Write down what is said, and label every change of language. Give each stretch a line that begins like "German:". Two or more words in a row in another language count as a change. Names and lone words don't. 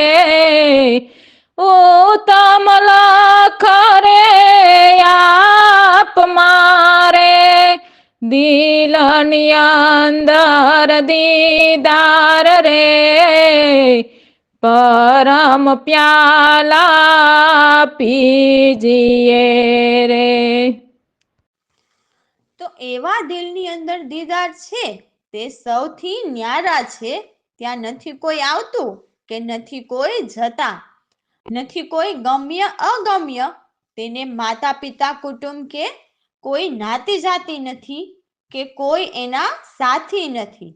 Gujarati: ઉત્તમ લખ રે આપ મારે, દિલની અંદર દીદાર રે।
Hindi: परम प्याला पीजिए रे।
Gujarati: તો એવા દિલની અંદર દીદાર છે તે સૌથી ન્યારા છે. ત્યાં નથી કોઈ આવતું કે નથી કોઈ જતા, નથી કોઈ ગમ્ય અગમ્ય, તેને માતા પિતા કુટુંબ કે કોઈ નાતી જાતિ નથી કે કોઈ એના સાથી નથી.